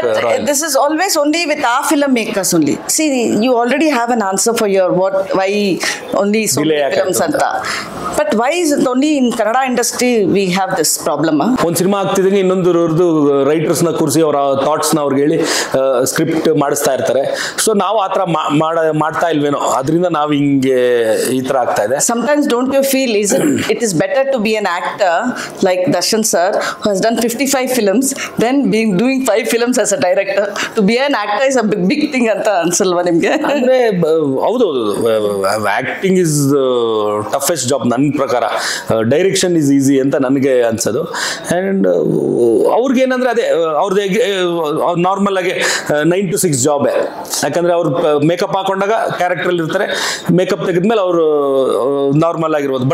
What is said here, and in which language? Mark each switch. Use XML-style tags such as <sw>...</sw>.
<en>But this is always only with our filmmakers only. See, you already have an answer for your why only so many films anta. But why is it only in Kannada industry we have this problem?</en> <kn>ಒಂದು cinema ಆಗ್ತಿದ್ದಂಗೆ ಇನ್ನೊಂದು ರೈಟರ್ಸ್ನ ಕೂರಿಸಿ ಅವರ ಥಾಟ್ಸ್ನ ಅವ್ರಿಗೆ ಅವ್ರಿಗೆ ಹೇಳಿ script ಮಾಡಿಸ್ತಾ ಇರ್ತಾರೆ. So ನಾವು ಆ ಥರ ಮಾಡ್ತಾ ಇಲ್ವೇನೋ, ಅದರಿಂದ ನಾವು ಹಿಂಗೆ ಈ ಥರ ಆಗ್ತಾ ಇದೆ.</kn> <en>Sometimes don't you feel it is better to be an actor like Darshan sir who has done 55 films than doing 5 films as a director? To be an actor is a big thing</en> <kn>ಅಂತ ಅನ್ಸಲ್ವಾ ನಿಮಗೆ? ಅಂದರೆ ಹೌದೌದು,</kn> <en>acting is toughest job</en> <kn>ನನ್ನ ಪ್ರಕಾರ.</kn> <en>direction is easy</en> <kn>ಅಂತ ನನಗೆ ಅನ್ಸೋದು. And ಅವ್ರಿಗೇನಂದರೆ ಅದೇ ಅವ್ರದ್ದು ನಾರ್ಮಲ್ ಆಗಿ 9 to 6 ಜಾಬೇ. ಯಾಕಂದರೆ ಅವ್ರು ಮೇಕಪ್ ಹಾಕೊಂಡಾಗ ಕ್ಯಾರೆಕ್ಟ್ರಲ್ಲಿ ಇರ್ತಾರೆ, ಮೇಕಪ್ ತೆಗೆದ್ಮೇಲೆ ಅವರು ನಾರ್ಮಲ್ ಆಗಿರ್ಬೋದು.</kn>